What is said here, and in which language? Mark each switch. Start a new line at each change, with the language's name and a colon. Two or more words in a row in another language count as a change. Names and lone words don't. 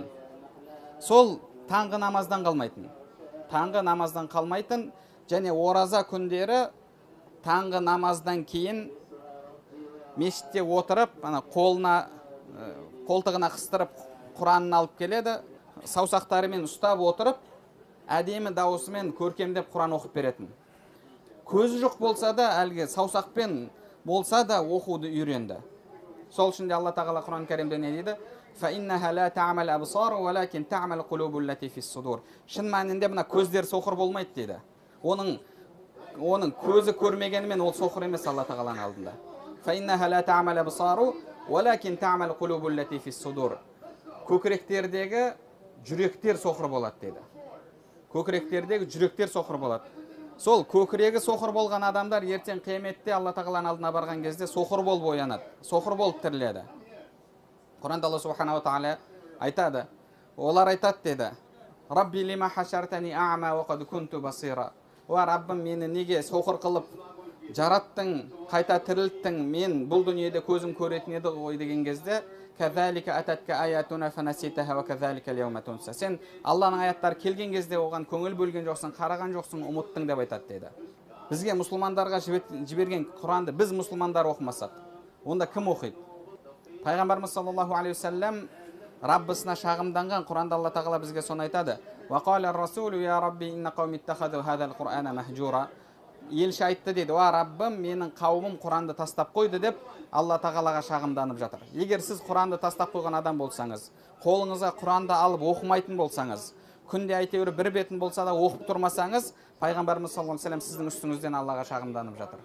Kazakh: Сол таңғы намаздан қалмайтын. Таңғы намаздан қалмайтын, және ораза күндері таңғы намаздан кейін мешітте отырып, қолтығына қыстырып Құранын алып келеді, саусақтарымен ұстап отырып, әдемі даусымен көркемдеп Құран оқып беретін. Көзі жоқ болса да, әлгі саусақпен болса да оқуды үйренді. Сол үшін де Алла тағала Құран кәрімде не дейді?
Arabic: فَإِنَّهَا لَا تَعْمَلْ أَبْصَارُ وَلَكِنْ تَعْمَلْ قُلُوبُ الَّتِي فِي الصُّدُورِ.
Kazakh: Шын мәнінде мына көздер соқыр болмайды дейді. Оның көзі көрмегенімен ол соқыр емес Алла тағаланың алдында.
Arabic: فَإِنَّهَا لَا تَعْمَلْ أَبْصَارُ وَلَكِنْ تَعْمَلْ قُلُوبُ الَّتِي فِي الصُّدُورِ.
Kazakh: Көкіректердегі жүректер соқыр болады дейді. Көкіректердегі жүректер соқыр болады. Сол көкірегі соқыр болған адамдар ертең қияметте Алла тағаланың алдына барған кезде соқыр болып оянады, соқыр болып тіріледі. Құранда Алла субханала тағала айтады, олар айтады деді:
Arabic: رب لم حشرتني أعمى وقد كنت بصيرا.
Kazakh: О Раббым, мені неге соқыр қылып жараттың, қайта тірілттің, мен бұл дүниеде көзім көретін еді ғой деген кезде,
Arabic: كذلك أتتك آياتنا فنسيتها وكذلك اليوم تنسى.
Kazakh: Сен Алланың аяттары келген кезде оған көңіл бөлген жоқсың, қараған жоқсың, ұмыттың деп айтады деді. Бізге мұсылмандарға жіберген Құранды біз мұсылмандар оқымасақ, онда кім оқиды? Пайғамбарымыз
Arabic: صلى الله عليه وسلم
Kazakh: Раббысына шағымданған. Құранда Алла тағала бізге соны айтады.
Arabic: وقال الرسول يا رب إن قومي اتخذوا هذا القرآن مهجورا.
Kazakh: Елші айтты дейді: "О Раббым, менің қауымым Құранды тастап қойды" деп Алла тағалаға шағымданып жатыр. Егер сіз Құранды тастап қойған адам болсаңыз, қолыңызға Құранды алып оқымайтын болсаңыз, күнде әйтеуір бір бетін болса да оқып тұрмасаңыз, Пайғамбарымыз
Arabic: صلى الله عليه وسلم
Kazakh: сіздің үстіңізден Аллаға шағымданып жатыр.